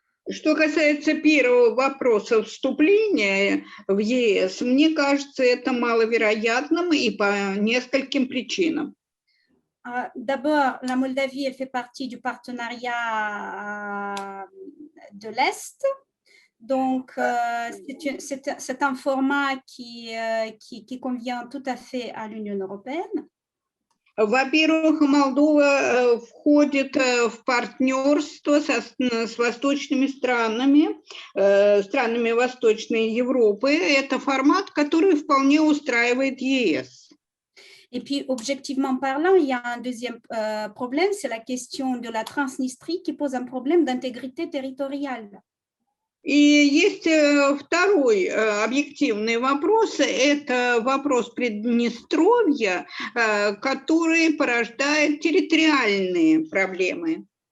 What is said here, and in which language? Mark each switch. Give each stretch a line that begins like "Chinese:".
Russian: Что касается первого вопроса вступления в ЕС, мне кажется, это маловероятным и по нескольким причинам.
French: D'abord, la Moldavie, elle fait partie du partenariat de l'Est. Donc, c'est un format qui convient tout à fait à l'Union européenne.
Russian: Во-первых, Молдова входит в партнерство с восточными странами, странами Восточной Европы. Это формат, который вполне устраивает ЕС.
French: Et puis, objectivement parlant, il y a un deuxième problème, c'est la question de la Transnistrie qui pose un problème d'intégrité territoriale.
Russian: И есть второй объективный вопрос, это вопрос Приднестровья, который порождает территориальные проблемы.